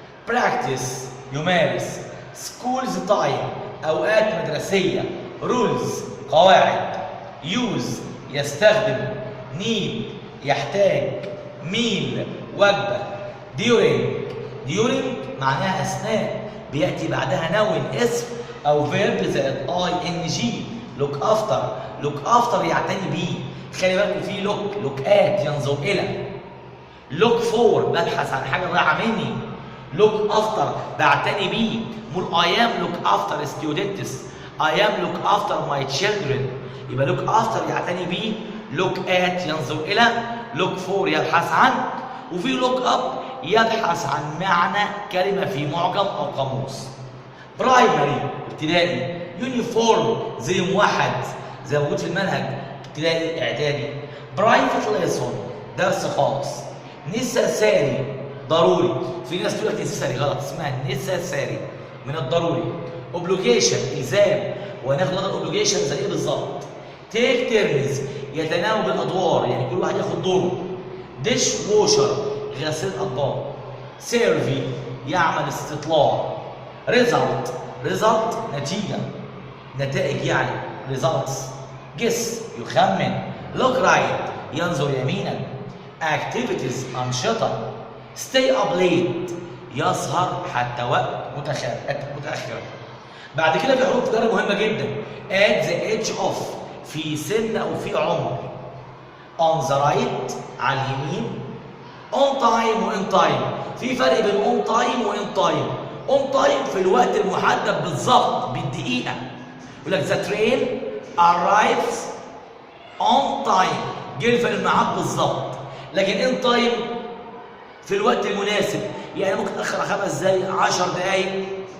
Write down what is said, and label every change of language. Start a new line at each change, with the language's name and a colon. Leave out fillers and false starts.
Arabic: practice يمارس، schools time اوقات مدرسيه، rules قواعد، use يستخدم، need يحتاج، meal وجبه، during معناها اثناء، بياتي بعدها noun اسم او فيرب زائد ing. look after يعتني بيه، خلي بالكم في look at ينظر الى، look for ببحث عن حاجه ضايعه مني، look after بعتني بيه.
English: مول I am look after students، I am look after my children، يبقى look after
Arabic: يعتني بيه،
English: look at
Arabic: ينظر الى،
English: look for يبحث عن، وفي look up
Arabic: يبحث عن معنى كلمه في معجم او قاموس. برايمري ابتدائي، يونيفورم زي موحد زي موجود في المنهج ابتدائي اعدادي. برايفت ليسون درس خاص. نيسيساري ضروري، في ناس تقول لك نيسيساري غلط، اسمها نيسيساري من الضروري. اوبليجيشن الزام، وهناخد اوبليجيشن زي ايه بالظبط. تيك تيرنز يتناوب الادوار، يعني كل واحد ياخد دوره. ديش ووشر غسيل اطباق. سيرفي يعمل استطلاع. ريزلت نتائج يعني results. جس يخمن. look right ينظر يمينا. activities أنشطة. stay up late يسهر حتى وقت متأخر. بعد كده في حروف جر مهمة جدا. at the age of في سن أو في عمر.
English: on the right على اليمين. on time و in time،
Arabic: في فرق بين
English: on time و in time.
Arabic: on time في الوقت المحدد بالظبط بالدقيقة، يقول لك
English: the train arrives on time،
Arabic: جه في الميعاد بالظبط. لكن in time في الوقت المناسب، يعني ممكن تأخر 5 دقايق 10 دقايق.